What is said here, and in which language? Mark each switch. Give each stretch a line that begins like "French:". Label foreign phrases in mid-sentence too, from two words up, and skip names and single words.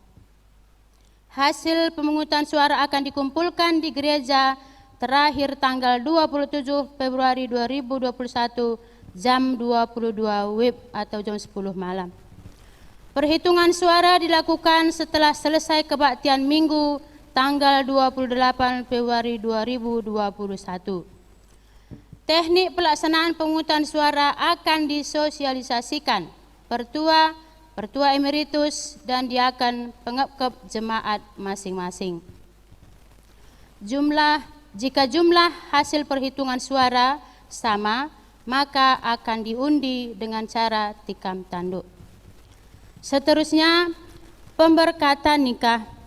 Indonesian: Hasil pemungutan suara akan dikumpulkan di gereja terakhir tanggal 27 Februari 2021 jam 22 WIB atau jam 10 malam. Perhitungan suara dilakukan setelah selesai kebaktian Minggu tanggal 28 Februari 2021. Teknik pelaksanaan pemungutan suara akan disosialisasikan pertua, pertua emeritus, dan diakan pengepkep jemaat masing-masing. Jika jumlah hasil perhitungan suara sama, maka akan diundi dengan cara tikam tanduk. Seterusnya, pemberkatan nikah.